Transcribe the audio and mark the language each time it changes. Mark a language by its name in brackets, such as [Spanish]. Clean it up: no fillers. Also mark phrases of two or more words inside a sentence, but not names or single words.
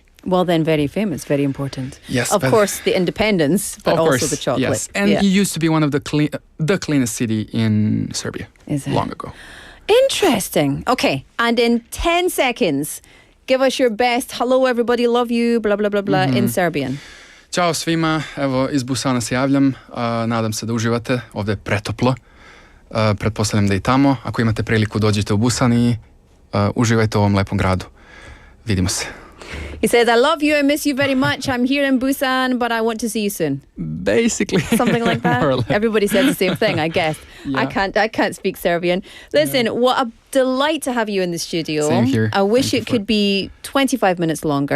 [English] Well then, very famous, very important. Yes. Of course, the independence, but also the chocolate. Yes, and it used to be one of the cleanest city in Serbia. Is it? Long ago. Interesting. Okay, and in 10 seconds, give us your best hello everybody, love you, blah, blah, blah, blah, in Serbian. [Serbian] Ćao svima, evo iz Busana se javljam, nadam se da uživate, ovdje je pretoplo, pretpostavljam da i tamo, ako imate priliku dođite u Busan i uživajte u ovom lepom gradu. Vidimo se. [English] He says, I love you, I miss you very much, I'm here in Busan, but I want to see you soon. Basically. Something like that? Everybody says the same thing, I guess. Yeah. I can't speak Serbian. Listen, what a delight to have you in the studio. Same here. I wish it could be 25 minutes longer.